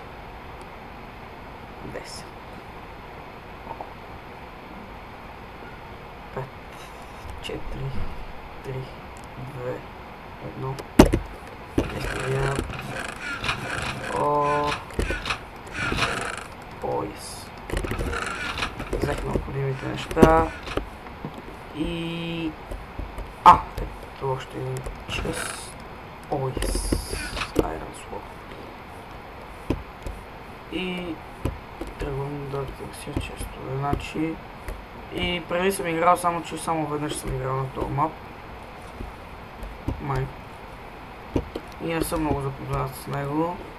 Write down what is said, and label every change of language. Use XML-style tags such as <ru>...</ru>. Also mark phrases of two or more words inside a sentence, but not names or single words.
<bg>10. 5, 4, 3, 2, 1. Изгледам. Yes. Взех необходимите неща. И... ето още един чест. Yes. Iron Sword. И... тръгвам да търся често. Значи... И преди съм играл, само че само веднъж съм играл на този мап. Май. И не съм много запознат с него.</bg>